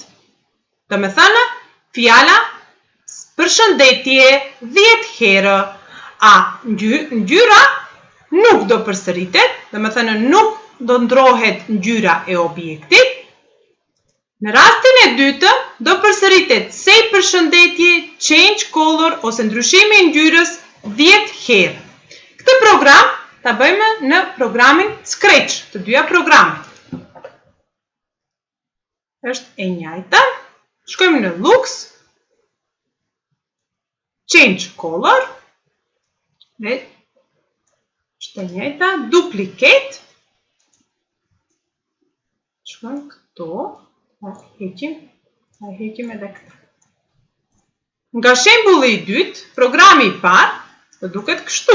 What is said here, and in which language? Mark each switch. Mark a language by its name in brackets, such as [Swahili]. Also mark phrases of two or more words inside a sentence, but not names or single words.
[Albanian] Do me thënë, fjala përshëndetje 10 herë, a ngjyra nuk do përsëritet, do me thënë nuk do ndrohet ngjyra e objektit. Në rastin e dytë, do përsëritet say përshëndetje, [English] change color, [Albanian] ose ndryshimi i ngjyrës 10 herë. Këtë program ta bëjmë në programin Scratch, të dyja programet. Është e njëjta. Shkojmë në Lux, [English] change color, [Albanian] dhe është e njëjta, duplicate. Shkojmë këto, ta heqim edhe këta. Nga shembulli i dytë, programi i parë, do duket kështu.